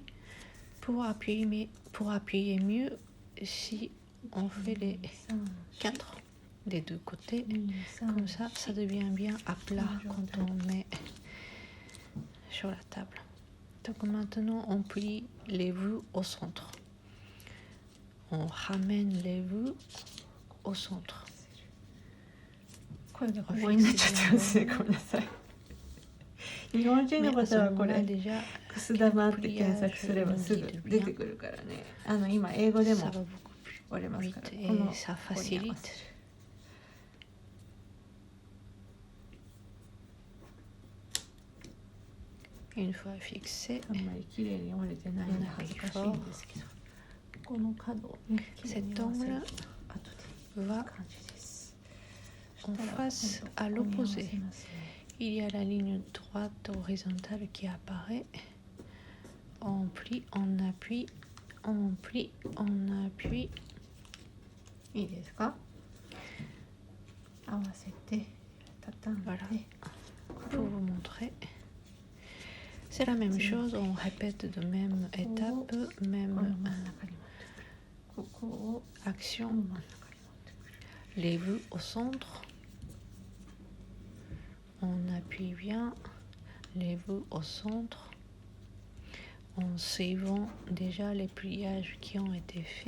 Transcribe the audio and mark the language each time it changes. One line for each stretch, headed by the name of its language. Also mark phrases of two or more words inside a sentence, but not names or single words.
French: Pour appuyer mieux, si on fait les 4 des deux côtés, comme ça, ça devient bien à plat quand on met sur la table. Donc maintenant, on plie les bouts au centre. On ramène les bouts au centre.
Japanese: 声が小声になっちゃってますね。ごめんなさい。日本人の方はこれくす玉って検索すればすぐ出てくるからね。今英語でも折れますから。このここに合わせる。
French: Une fois fixé,
Japanese: あんまり綺麗に折れてないので恥ずかしいんですけど、この角をね、綺麗に合わせると後でいい感じです。
French: en face à l'opposé. Il y a la ligne droite horizontale qui apparaît. On plie, on appuie, on plie, on appuie.
Japanese: いいですか？合わせて畳んで。
French: Voilà. Pour vous montrer. C'est la même chose, on répète de même étape, même action. Les bouts au centre. On appuie bien les bouts au centre en suivant déjà les pliages qui ont été faits.